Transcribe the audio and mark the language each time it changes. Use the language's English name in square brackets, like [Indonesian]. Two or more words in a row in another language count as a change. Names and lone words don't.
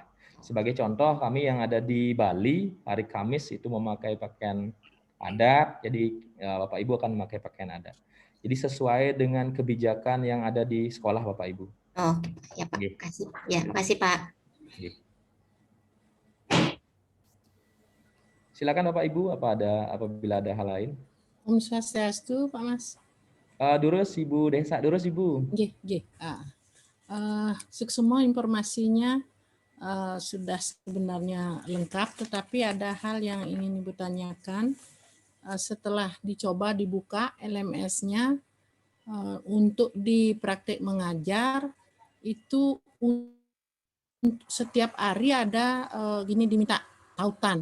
[Indonesian] Sebagai contoh, kami yang ada di Bali, hari Kamis itu memakai pakaian adat, jadi Bapak Ibu akan memakai pakaian adat. Jadi sesuai dengan kebijakan yang ada di sekolah Bapak Ibu. Oh, ya Pak. Terima kasih. Ya, makasih Pak. Silakan Bapak Ibu, apabila ada hal lain. [Balinese] Om Swastiastu, [Indonesian] Pak Mas. Durus Ibu Desa, Durus Ibu. [Balinese] Nggih, nggih. [Indonesian] Semua informasinya sudah sebenarnya lengkap, tetapi ada hal yang ingin Ibu tanyakan. Setelah dicoba dibuka LMS-nya untuk di praktek mengajar itu setiap hari ada gini diminta tautan.